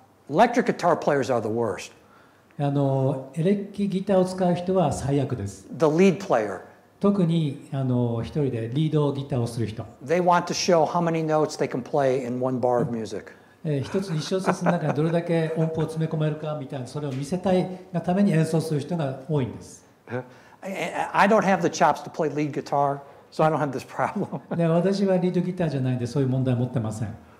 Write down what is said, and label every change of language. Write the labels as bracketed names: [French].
[English] Electric guitar players are the worst. [Japanese] エレキギターを使う人は最悪です。 [English] The lead player. [Japanese] 特に一人でリードギターをする人。 [English] They want to show how many notes they can play in one bar of music. [Japanese] 一小節の中にどれだけ音符を詰め込めるかみたいな、それを見せたいがために演奏する人が多いんです。 [English] I don't have the chops to play lead guitar, so I don't have this problem. [Japanese] 私はリードギターじゃないんでそういう問題を持ってません。